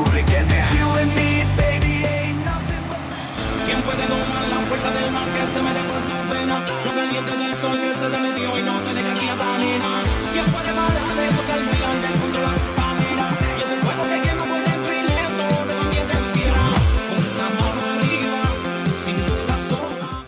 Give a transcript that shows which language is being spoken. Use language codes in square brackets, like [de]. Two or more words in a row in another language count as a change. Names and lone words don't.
[en] Do it again now. You and me, baby, ain't nothing but... [es] ¿Quién puede domar la fuerza del mar que se mete por tu pena? Lo caliente del sol que se te metió y no te deja quieta ni nada. ¿Quién puede parar de eso que el bailante controla tu camina? Y ese fuego que quema por dentro y lento te convierte en fiera. Con una mano arriba, sin duda sola.